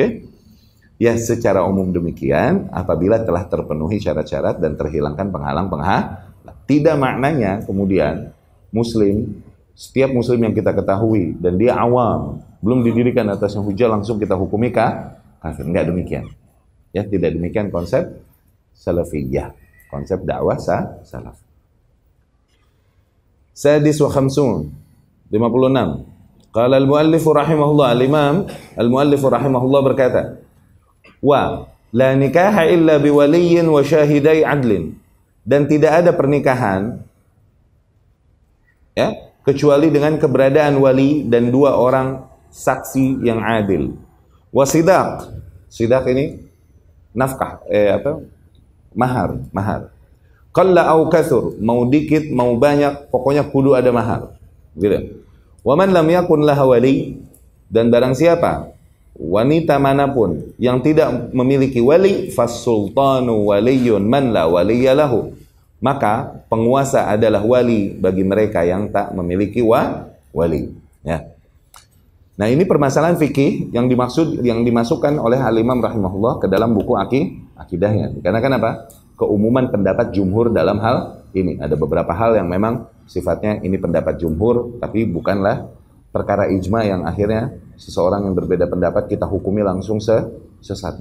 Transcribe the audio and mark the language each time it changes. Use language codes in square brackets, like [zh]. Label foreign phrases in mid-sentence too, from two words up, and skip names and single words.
[id] Ya, secara umum demikian apabila telah terpenuhi syarat-syarat dan terhilangkan penghalang-penghalang. Tidak maknanya kemudian setiap muslim yang kita ketahui dan dia awam, belum didirikan atasnya hujah langsung kita hukumi kafir. Enggak demikian. Ya, tidak demikian konsep salafiyah, konsep dakwah salaf. [ar] سادس وخمسون, 56. قال المؤلف رحمه الله الإمام المؤلف رحمه الله berkata, ولا نكاح إلا بولي وشاهدي عدل, [id] dan tidak ada pernikahan, ya, kecuali dengan keberadaan wali dan dua orang saksi yang adil. Wasidaq, sidaq ini nafkah, mahar. [ar] قل أو كثر, [id] mau dikit mau banyak, pokoknya kudu ada mahar. Gitu. [ar] ومن لم يكن لها ولي, [id] dan barang siapa wanita manapun yang tidak memiliki wali, [ar] فالسلطان ولي من لا ولي له, [id] maka penguasa adalah wali bagi mereka yang tak memiliki wali, ya. Nah, ini permasalahan fikih yang dimasukkan oleh Al-Imam rahimahullah ke dalam buku akidahnya. Karena kenapa? Keumuman pendapat jumhur dalam hal ini. Ada beberapa hal yang memang sifatnya ini pendapat jumhur, tapi bukanlah perkara ijma yang akhirnya seseorang yang berbeda pendapat kita hukumi langsung sesat.